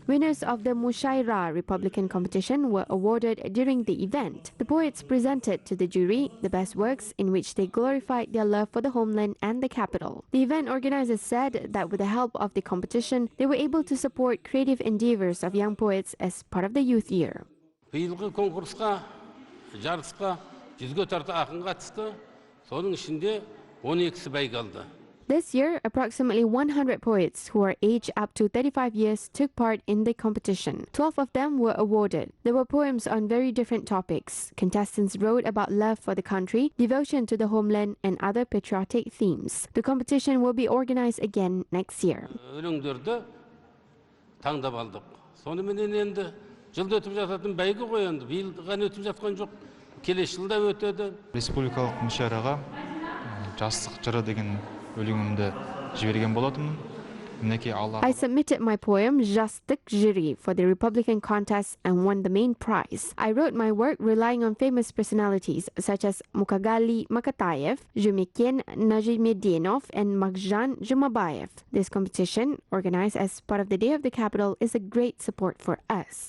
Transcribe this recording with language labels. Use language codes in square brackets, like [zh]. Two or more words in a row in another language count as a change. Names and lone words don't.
[en] Winners of the Mushaira Republican competition were awarded during the event. The poets presented to the jury the best works in which they glorified their love for the homeland and the capital. The event organizers said that with the help of the competition, they were able to support creative endeavors of young poets as part of the youth year. [kk] биылғы конкурсқа, жарысқа 100-ге тарта ақын қатысты. Соның ішінде 12-сі бәйге алды. [en] This year, approximately 100 poets who are aged up to 35 years took part in the competition. 12 of them were awarded. There were poems on very different topics. Contestants wrote about love for the country, devotion to the homeland, and other patriotic themes. The competition will be organized again next year. [kk] өлеңдерді таңдап алдық. Соныменен енді жылда өтіп жататын бәйге ғой енді. Биыл ғана өтіп жатқан жоқ. Келесі жылда өтеді. Республикалық мүшәраға жастық жыры деген өлеңімді жіберген болатынмын. [en] I submitted my poem Jastık Jiri for the Republican contest and won the main prize. I wrote my work relying on famous personalities such as Mukagali Makatayev, Zhumikhin Najimedinov, and Maghjan Jumabayev. This competition, organized as part of the Day of the Capital, is a great support for us.